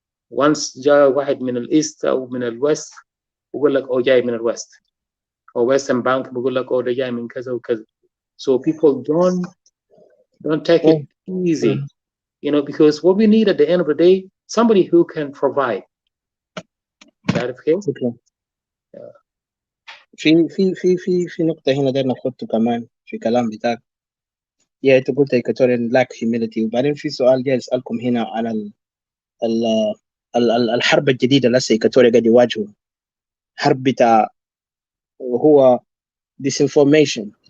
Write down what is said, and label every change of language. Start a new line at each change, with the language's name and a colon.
Arabic: Once جاء واحد من الإيست أو من الوست بقول لك جاي من الوست
English: or Western Bank
Arabic: بقول لك ده جاي من كذا وكذا.
English: So people don't take it easy, because what we need at the end of the day, somebody who can provide.
Arabic: في نقطة هنا دايما نحطه كمان في كلام بتاعك. انت قلت
English: Equatorian lack humility،
Arabic: وبعدين في سؤال جاي اسألكم هنا على الحرب الجديده اللي هسه إيكاتوريا قاعد يواجهه، حرب بتاع هو disinformation.